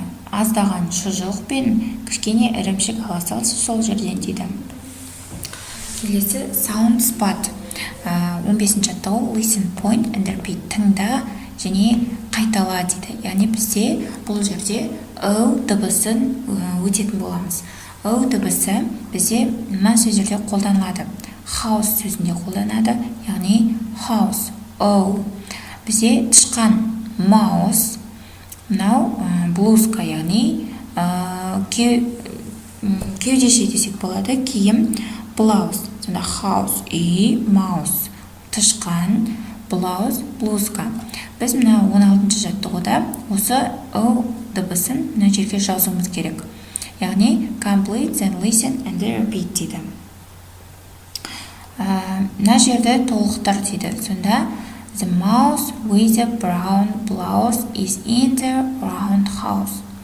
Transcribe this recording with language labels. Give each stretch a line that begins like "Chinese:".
Kazakh: Аздаған шұжық пен кішкене ірімшік ала салшы сол жерден дейді. Келесі
English: sound spot.
Kazakh: 15-ші жаттығу
English: listen, point and repeat.
Kazakh: Тыңда және қайтала дейді. Яғни бізде бұл жерде O дыбысын өтетін боламыз. O дыбысы бізде мына сөздерде қолданылады. House сөзінде қолданады, яғни house, O. Бізде тышқан mouse, мынау блузка, яғни кеудеше десек болады, киім blouse. Сонда house, үй, mouse, тышқан, blouse, блузка. Біз мына 16-ші жаттығуда осы O дыбысын мына жерге жазуымыз керек. Яғни
English: complete, then listen and repeat
Kazakh: дейді. Мына жерде толықтыр дейді. Сонда
English: the mouse with the brown blouse is in the round house.